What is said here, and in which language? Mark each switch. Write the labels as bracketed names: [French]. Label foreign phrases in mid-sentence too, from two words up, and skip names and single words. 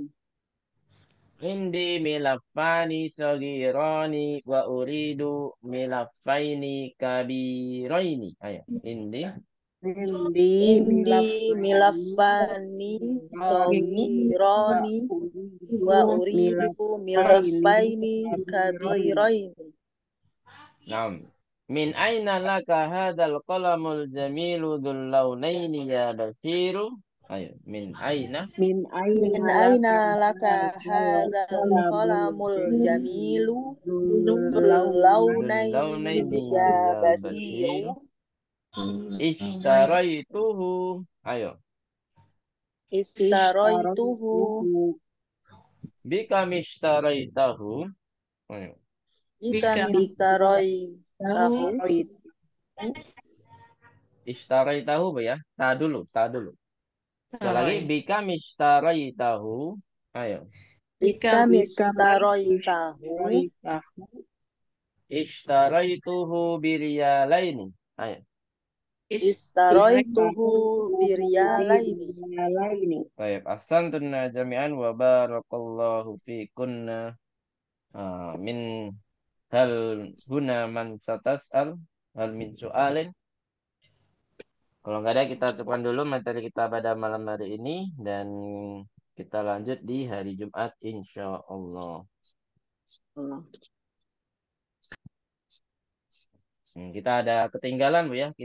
[Arabic] عندي ملفان صغيران وأريد ملفين كبيرين. Ayo. عندي عندي ملفان صغيران وأريد ملفين كبيرين. نعم. من أين لك هذا القلم الجميل ذو اللونين يا بشير? Ayo, من أين? من أين لك هذا القلم الجميل ذو اللونين يا بشير? اشتريته. Ayo. اشتريته بكم اشتريته. Ayo. بكم اشتريته. [Indonesian] Ishtaraitahu Bu ya. Ta dulu. Sekali lagi [Arabic] بكم اشتريته. [Indonesian] Ayo. [Arabic] بكم اشتريته. اشتريته بريالين. [Indonesian] Ayo. [Arabic] اشتريته بريالين. [Indonesian] Baik, [Arabic] أحسنتن جميعا وبارك الله فيكن. من هل هنا من سيسأل هل من سؤال. [Indonesian] Kalau nggak ada kita cukupkan dulu materi kita pada malam hari ini dan kita lanjut di hari Jumat [Arabic] إن شاء الله. [Indonesian] Kita ada ketinggalan Bu ya.